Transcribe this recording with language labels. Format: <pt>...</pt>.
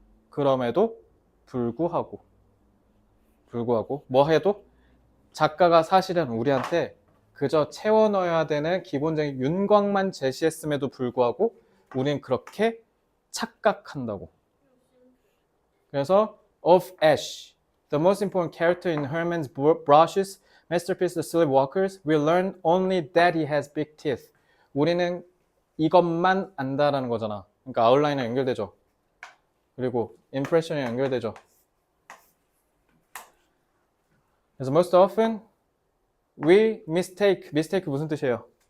<ko>그럼에도 불구하고 뭐 해도 작가가 사실은 우리한테 그저 채워 넣어야 되는 기본적인 윤곽만 제시했음에도 불구하고 우리는 그렇게 착각한다고. 그래서</ko> <en>of Ash, the most important character in Herman's brushes, masterpiece The Sleepwalkers, we learn only that he has big teeth.</en> <ko>우리는 이것만 안다라는 거잖아. 그러니까 아웃라인에 연결되죠. 그리고 impression에 연결되죠. 그래서</ko> <en>most often we mistake</en> <ko>무슨 뜻이에요?</ko>